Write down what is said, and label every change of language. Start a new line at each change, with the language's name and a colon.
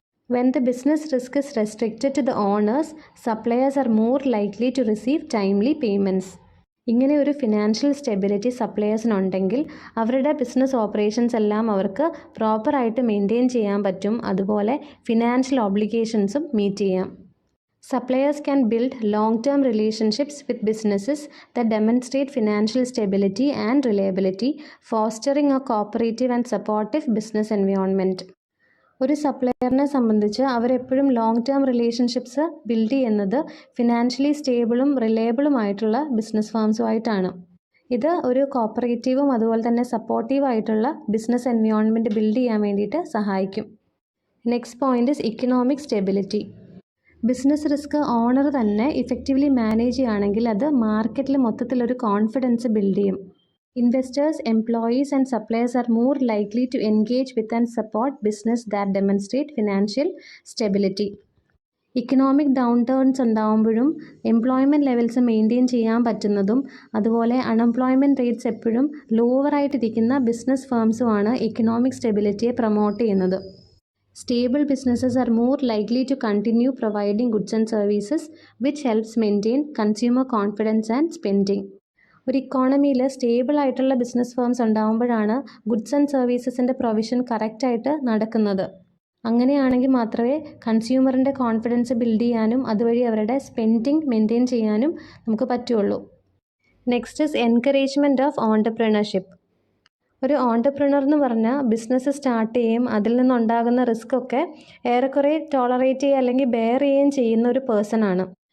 English: When the business risk is restricted to the owners, suppliers are more likely to receive timely payments.
Malayalam: ഇങ്ങനെ ഒരു financial stability സപ്ലയേഴ്സിനുണ്ടെങ്കിൽ അവരുടെ business operations എല്ലാം അവർക്ക് പ്രോപ്പറായിട്ട് maintain ചെയ്യാൻ പറ്റും. അതുപോലെ ഫിനാൻഷ്യൽ ഓബ്ലിഗേഷൻസും മീറ്റ് ചെയ്യാം.
English: Suppliers can build long-term relationships with businesses that demonstrate financial stability and reliability, fostering a cooperative and supportive business environment.
Malayalam: ഒരു സപ്ലയറിനെ സംബന്ധിച്ച് അവരെപ്പോഴും ലോങ് ടേം റിലേഷൻഷിപ്സ് ബിൽഡ് ചെയ്യുന്നത് ഫിനാൻഷ്യലി സ്റ്റേബിളും റിലയബിളുമായിട്ടുള്ള ബിസിനസ് ഫേംസുമായിട്ടാണ്. ഇത് ഒരു കോപ്പറേറ്റീവും അതുപോലെ തന്നെ സപ്പോർട്ടീവായിട്ടുള്ള ബിസിനസ് എൻവയോൺമെൻറ്റ് ബിൽഡ് ചെയ്യാൻ വേണ്ടിയിട്ട് സഹായിക്കും.
English: Next point is economic stability.
Malayalam: Business risk owner തന്നെ ഇഫക്റ്റീവ്ലി മാനേജ് ചെയ്യുകയാണെങ്കിൽ അത് മാർക്കറ്റിൽ മൊത്തത്തിലൊരു കോൺഫിഡൻസ് ബിൽഡ് ചെയ്യും.
English: Investors, employees and suppliers are more likely to engage with and support business that demonstrate financial stability.
Malayalam: Economic down turns ഉണ്ടാകുമ്പോഴും employment levels maintain ചെയ്യാൻ പറ്റുന്നതും അതുപോലെ unemployment rates എപ്പോഴും ലോവറായിട്ടിരിക്കുന്ന ബിസിനസ് ഫേംസുമാണ് ഇക്കണോമിക് സ്റ്റെബിലിറ്റിയെ പ്രൊമോട്ട് ചെയ്യുന്നത്.
English: Stable businesses are more likely to continue providing goods and services, which helps maintain consumer confidence and spending.
Malayalam: ഒരു ഇക്കോണമിയിൽ stable ആയിട്ടുള്ള business firms ഉണ്ടാകുമ്പോഴാണ് goods and സർവീസസിൻ്റെ provision കറക്റ്റായിട്ട് നടക്കുന്നത്. അങ്ങനെയാണെങ്കിൽ മാത്രമേ കൺസ്യൂമറിൻ്റെ കോൺഫിഡൻസ് ബിൽഡ് ചെയ്യാനും അതുവഴി അവരുടെ സ്പെൻഡിങ് മെയിൻറ്റെയിൻ ചെയ്യാനും നമുക്ക് പറ്റുള്ളൂ.
English: Next is encouragement of entrepreneurship.
Malayalam: ഒരു ഓൺടർപ്രണർ എന്ന് പറഞ്ഞാൽ ബിസിനസ് സ്റ്റാർട്ട് ചെയ്യും, അതിൽ നിന്നുണ്ടാകുന്ന റിസ്ക് ഒക്കെ ഏറെക്കുറെ ടോളറേറ്റ് ചെയ്യുക അല്ലെങ്കിൽ ബെയർ ചെയ്യുകയും ചെയ്യുന്ന ഒരു പേഴ്സൺ ആണ്.